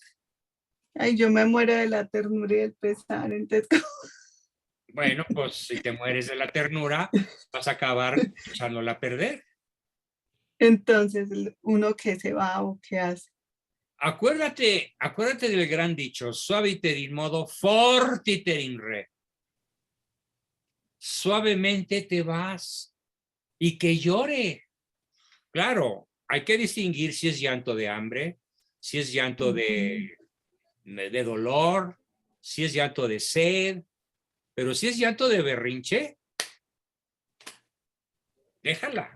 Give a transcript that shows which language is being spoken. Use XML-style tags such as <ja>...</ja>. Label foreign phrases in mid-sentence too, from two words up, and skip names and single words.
<es>Ay, yo me muero de la ternura y del pesar, entonces, Bueno, pues si te mueres de la ternura, vas a acabar echándola a perder. entonces uno que se va o qué hace. Acuérdate del gran dicho,</es> <la>suaviter in modo fortiter in re.</la> <es>Suavemente te vas y que llore. Claro, hay que distinguir si es llanto de hambre, si es llanto de dolor, si es llanto de sed, pero si es llanto de berrinche, déjala.</es>